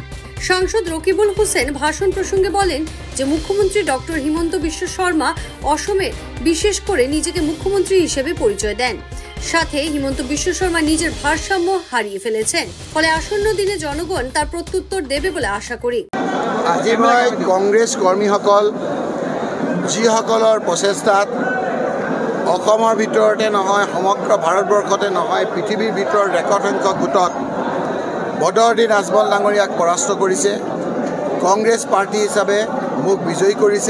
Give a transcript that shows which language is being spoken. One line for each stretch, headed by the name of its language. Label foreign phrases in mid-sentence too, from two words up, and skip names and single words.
Bangla: সাংসদ রকিবুল হোসেন ভাষণ প্রসঙ্গে বলেন যে মুখ্যমন্ত্রী ডক্টর হিমন্ত বিশ্ব শর্মা অসমে বিশেষ করে নিজেকে মুখ্যমন্ত্রী হিসেবে পরিচয় দেন। সাথে হিমন্ত বিশ্ব শর্মা নিজের ভারসাম্য হারিয়ে ফেলেছেন, ফলে আসন্ন দিনে জনগণ তার প্রত্যুত্তর দেবে বলে আশা করি।
Assamese: আজি মই কংগ্ৰেছ কৰ্মীসকল যিসকলৰ প্ৰচেষ্টাত অসমৰ ভিতৰতে নহয় সমগ্ৰ ভাৰতবৰ্ষতে নহয় পৃথিৱীৰ ভিতৰত ৰেকৰ্ড সংখ্যক ভোটত বদৰুদ্দিন আজমল ডাঙৰীয়াক পৰাস্ত কৰিছে, কংগ্ৰেছ পাৰ্টি হিচাপে মোক বিজয়ী কৰিছে।